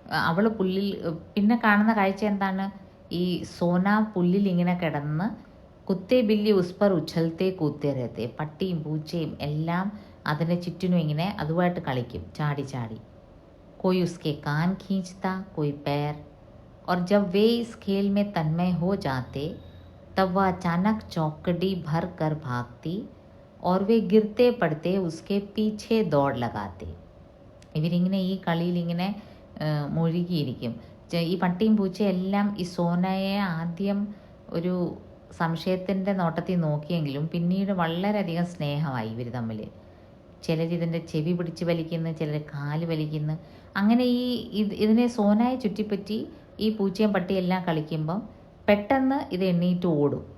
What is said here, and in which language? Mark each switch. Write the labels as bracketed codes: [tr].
[ml] അവൾ പുല്ലിൽ, പിന്നെ കാണുന്ന കാഴ്ച എന്താണ്, ഈ സോന പുല്ലിൽ ഇങ്ങനെ കിടന്ന് [hi] കുത്തേ ബില്ലി ഉസ് പർ ഉछलते കൂത്തേ രഹത്തെ, [ml] പട്ടിയും പൂച്ചയും എല്ലാം അതിൻ്റെ ചുറ്റിനും ഇങ്ങനെ അതുമായിട്ട് കളിക്കും, ചാടി ചാടി. [hi] कोई उसके कान खींचता, कोई पैर, और जब वे इस खेल में तन्मय हो जाते तब वह अचानक चौकड़ी भर कर भागती और वे गिरते पड़ते उसके पीछे दौड़ लगाते. [ml] ഇവരിങ്ങനെ ഈ കളിയിൽ ഇങ്ങനെ മുഴുകിയിരിക്കും. ഈ പട്ടിയും പൂച്ചയും എല്ലാം ഈ സോനയെ ആദ്യം ഒരു സംശയത്തിൻ്റെ നോട്ടത്തിൽ നോക്കിയെങ്കിലും പിന്നീട് വളരെയധികം സ്നേഹമായി ഇവർ തമ്മിൽ. ചിലരിതിൻ്റെ ചെവി പിടിച്ച് വലിക്കുന്നു, ചിലർ കാല് വലിക്കുന്നു. അങ്ങനെ ഇതിനെ സോനയെ ചുറ്റിപ്പറ്റി ഈ പൂച്ചയും പട്ടിയും എല്ലാം കളിക്കുമ്പം പെട്ടെന്ന് ഇത് എണ്ണീറ്റ് ഓടും.